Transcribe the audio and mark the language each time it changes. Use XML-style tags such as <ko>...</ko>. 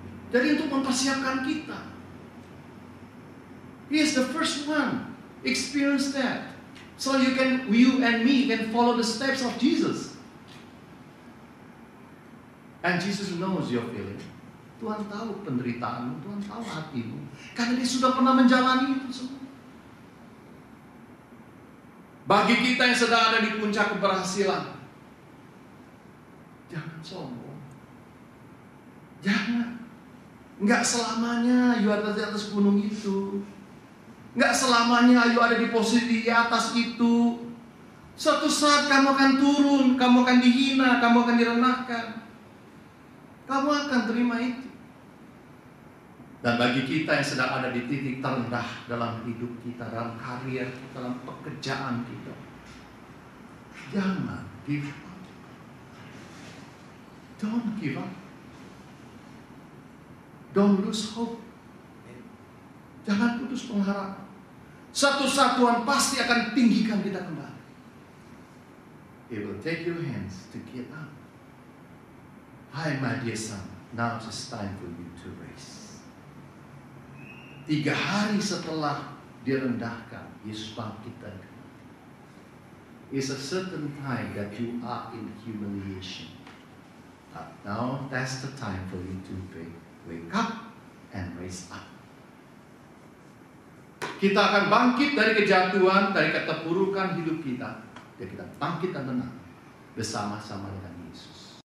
<id>Jadi untuk mempersiapkan kita.</id> <en>He is the first one. Experience that. So you and me can follow the steps of Jesus. And Jesus knows your feeling.</en> <id>Tuhan tahu penderitaanmu, Tuhan tahu hatimu. Karena Dia sudah pernah menjalani itu semua. Bagi kita yang sedang ada di puncak keberhasilan, jangan sombong. Jangan. Enggak selamanya you ada di atas gunung itu. Enggak selamanya you ada di posisi di atas itu. Suatu saat kamu akan turun, kamu akan dihina, kamu akan direndahkan. Kamu akan terima itu. Dan bagi kita yang sedang ada di titik terendah dalam hidup kita, dalam karir kita, dalam pekerjaan kita, jangan</id> <en>give up. Don't give up. Don't lose hope.</en> <id>Jangan putus pengharapan. Suatu saat Tuhan pasti akan tinggikan kita kembali.</id> <en>He will take your hands to get up. Hi my dear son, now it's time for you to raise.</en> <id>3 hari setelah direndahkan, Yesus bangkit dari kematian.</id> <en>It's a certain time that you are in humiliation. But now that's the time for you to wake up and raise up.</en> <id>Kita akan bangkit dari kejatuhan, dari keterpurukan hidup kita. Dan kita bangkit dan menang bersama-sama dengan Yesus.</id>